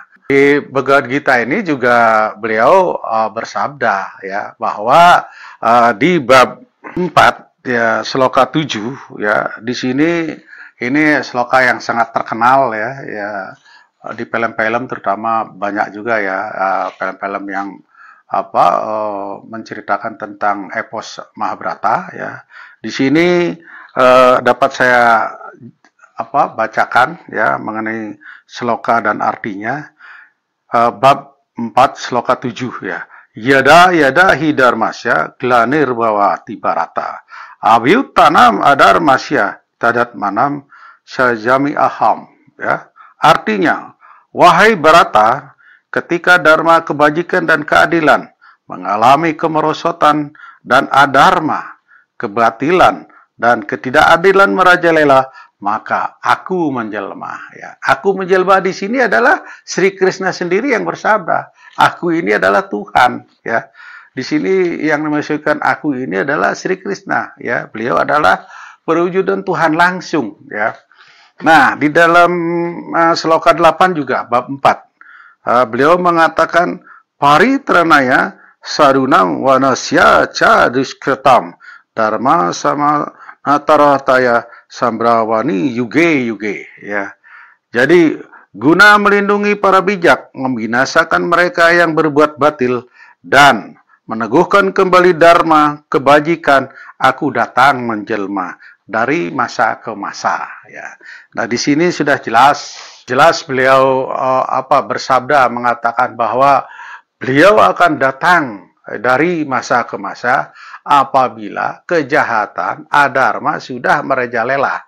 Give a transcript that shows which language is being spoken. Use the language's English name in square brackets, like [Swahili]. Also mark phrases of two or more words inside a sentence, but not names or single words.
[Indonesian] Di Bhagavad Gita ini juga beliau bersabda ya bahwa di bab 4 ya sloka 7 ya di sini ini sloka yang sangat terkenal ya di film-film terutama banyak juga ya film-film yang menceritakan tentang epos Mahabharata ya. Di sini dapat saya bacakan ya mengenai sloka dan artinya. Bab 4 sloka 7 ya. [Sanskrit] Yada yada hidarmasya glanir bawati barata. Abhyutanam adarmasya tadat manam sajami aham ya. [Indonesian] Artinya, wahai Barata, ketika dharma kebajikan dan keadilan mengalami kemerosotan dan adharma, kebatilan dan ketidakadilan merajalela, maka aku menjelma. Ya, aku menjelma di sini adalah Sri Krishna sendiri yang bersabda, aku ini adalah Tuhan. Ya, di sini yang dimaksudkan aku ini adalah Sri Krishna. Ya, beliau adalah perwujudan Tuhan langsung. Ya, nah di dalam sloka 8 juga bab 4 beliau mengatakan [Sanskrit] paritranaya sarunam wanasya ca duskretam dharma sama natarataya Sambrawani yuge [Indonesian] ya. Jadi guna melindungi para bijak, membinasakan mereka yang berbuat batil dan meneguhkan kembali dharma kebajikan, aku datang menjelma dari masa ke masa ya. Nah, di sini sudah jelas beliau bersabda mengatakan bahwa beliau akan datang dari masa ke masa apabila kejahatan adharma sudah merajalela.